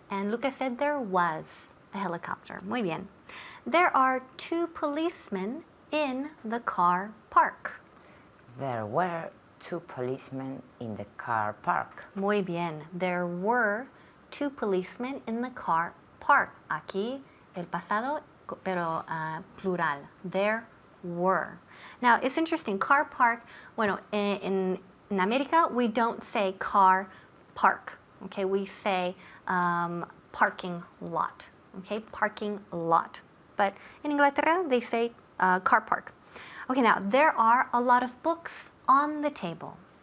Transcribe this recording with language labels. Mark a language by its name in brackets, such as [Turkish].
[English] And Lucas said there was a helicopter. [Spanish] Muy bien. [English] There are 2 policemen in the car park. There were 2 policemen in the car park. [Spanish] Muy bien. [English] There were 2 policemen in the car park. [Spanish] Aquí el pasado, pero plural. [English] There were. Now, it's interesting. Car park, bueno, in America, we don't say car park. Okay, we say parking lot. Okay, parking lot. But in Inglaterra, they say car park. Okay, now there are a lot of books on the table.